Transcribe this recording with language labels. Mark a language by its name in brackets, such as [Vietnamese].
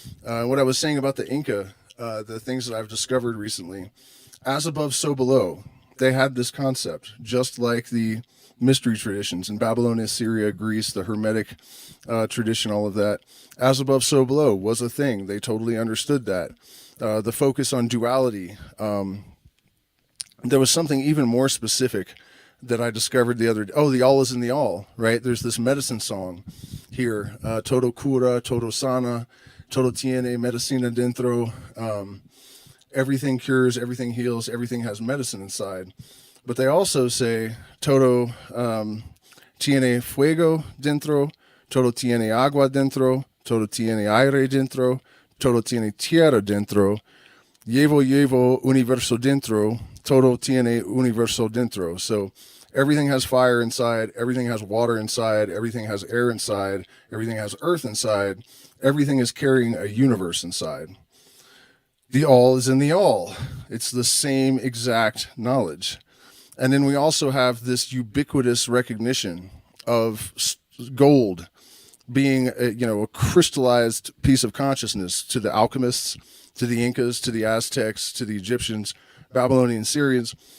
[English] What I was saying about the Inca, the things that I've discovered recently, as above, so below, they had this concept, just like the mystery traditions in Babylonia, Syria, Greece, the Hermetic tradition, all of that. As above, so below was a thing. They totally understood that. The focus on duality. There was something even more specific that I discovered the other day. Oh, the all is in the all, right? There's this medicine song here. [Spanish] Todo cura, todo sana, todo tiene medicina dentro. [English] Everything cures, everything heals, everything has medicine inside. But they also say, [Spanish] todo tiene fuego dentro, todo tiene agua dentro, todo tiene aire dentro, todo tiene tierra dentro, llevo universo dentro, todo tiene universo dentro. [English] So everything has fire inside, everything has water inside, everything has air inside, everything has earth inside, everything is carrying a universe inside. The all is in the all. It's the same exact knowledge. And then we also have this ubiquitous recognition of gold being a crystallized piece of consciousness to the alchemists, to the Incas, to the Aztecs, to the Egyptians, Babylonian Syrians.